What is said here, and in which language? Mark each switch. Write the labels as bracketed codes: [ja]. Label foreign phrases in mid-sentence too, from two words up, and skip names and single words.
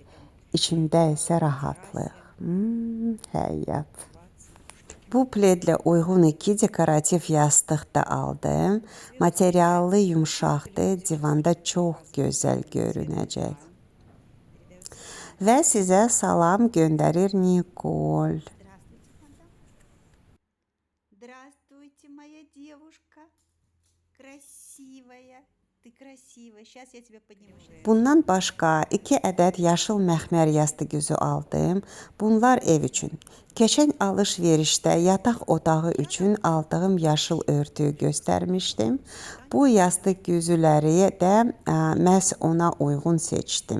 [az] İçimdə isə rahatlıq. Həyat. Bu pledlə uyğun 2 dekorativ yastıq da aldım. Materiallı, yumşaqdır, divanda çox gözəl görünəcək. Və sizə salam göndərir Nikol. [ru] Здравствуйте, моя девушка. Красивая. Ты красивая. Сейчас я тебя подниму. [az] Bundan başqa 2 ədəd yaşıl məxmər yastıqüzü aldım. Bunlar ev üçün. Keçən alış-verişdə yataq otağı üçün aldığım yaşıl örtüyü göstərmişdim. Bu yastıqüzüləri də məhz ona uyğun seçdim.